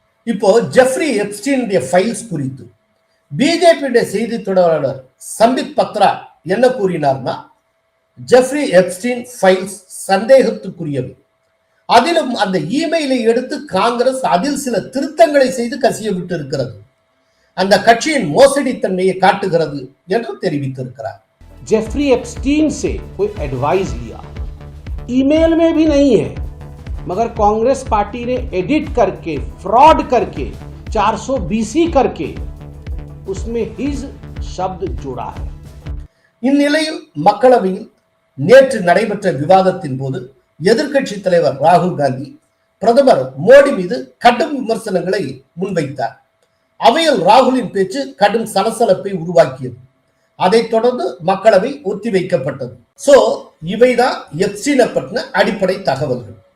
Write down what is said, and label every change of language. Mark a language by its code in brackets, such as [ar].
[ta] இப்போ Jeffrey Epstein files குறித்து BJP செய்தி தொடர்பாளர் சம்பித் பத்ரா என்ன கூறினார்னா, ஜெஃப்ரி எப்ஸ்டீன் ஃபைல்ஸ் சந்தேகத்துக்குரியவை. அதிலும் அந்த இமெயிலை எடுத்து காங்கிரஸ் அதில் சில திருத்தங்களை செய்து கசிய விட்டு இருக்கிறது. அந்த கட்சியின் மோசடி தன்மையை காட்டுகிறது என்று தெரிவித்திருக்கிறார். [hi] जेफरी एप्स्टीन से कोई एडवाइस लिया, ईमेल में भी नहीं है, मगर कांग्रेस पार्टी ने एडिट करके फ्रॉड करके 420 करके उसमें हिज शब्द जोड़ा है. [ta] இந்நிலையில் மக்களவையில் நேற்று நடைபெற்ற விவாதத்தின் போது எதிர்க்கட்சி தலைவர் ராகுல் காந்தி பிரதமர் மோடி மீது கடும் விமர்சனங்களை முன்வைத்தார். அவையில் ராகுலின் பேச்சு கடும் சலசலப்பை உருவாக்கியது. அதைத் தொடர்ந்து மக்களவை ஒத்திவைக்கப்பட்டது. சோ இவைதான் எப்ஸ்டீனை பற்றின அடிப்படை தகவல்கள்.